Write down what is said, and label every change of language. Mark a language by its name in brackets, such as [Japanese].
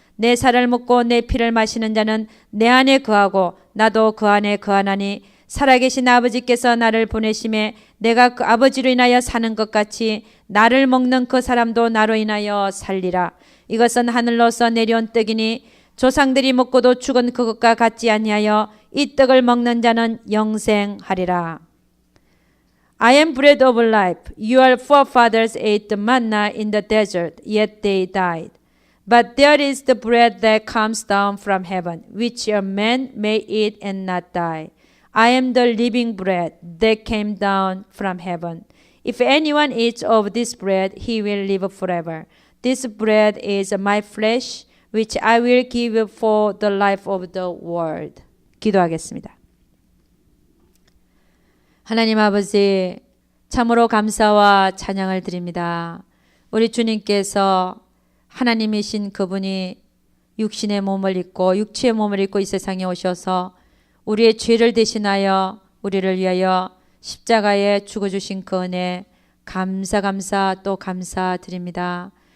[Korean] 내 살을 먹고 내 피를 마시는 자는 내 안에 거하고 나도 그 안에 거하나니 살아계신 아버지께서 나를 보내심에 내가 그 아버지로 인하여 사는 것 같이 나를 먹는 그 사람도 나로 인하여 살리라. 이것은 하늘로서 내려온 떡이니 조상들이 먹고도 죽은 그것과 같지 아니하여 이 떡을 먹는 자는 영생하리라. [English] I am bread of life. Your forefathers ate the manna in the desert, yet they died. But there is the bread that comes down from heaven, which a man may eat and not die. I am the living bread that came down from heaven. If anyone eats of this bread, he will live forever. This bread is my flesh, which I will give for the life of the world. [Korean] 기도하겠습니다. 하나님 아버지, 참으로 감사와 찬양을 드립니다. 우리 주님께서 하나님이신 그분이 육신의 몸을 입고 육체의 몸을 입고 이 세상에 오셔서 우리의 죄를 대신하여 우리를 위하여 십자가에 죽어주신 그 은혜 감사 또 감사드립니다.